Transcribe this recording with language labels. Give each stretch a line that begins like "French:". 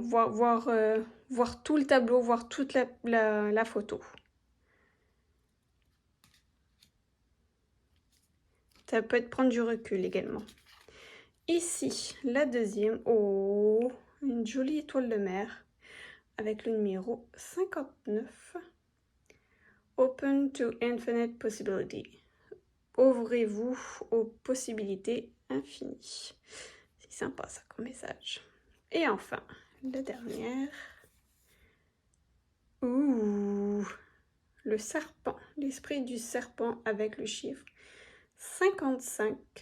French: Voir tout le tableau, voir toute la photo. Ça peut être prendre du recul également. Ici, la deuxième. Oh, une jolie étoile de mer avec le numéro 59.
English: Open to infinite possibility.
French: Ouvrez-vous aux possibilités infinies. C'est sympa ça comme message. Et enfin, la dernière. Ouh, le serpent, l'esprit du serpent avec le chiffre 55.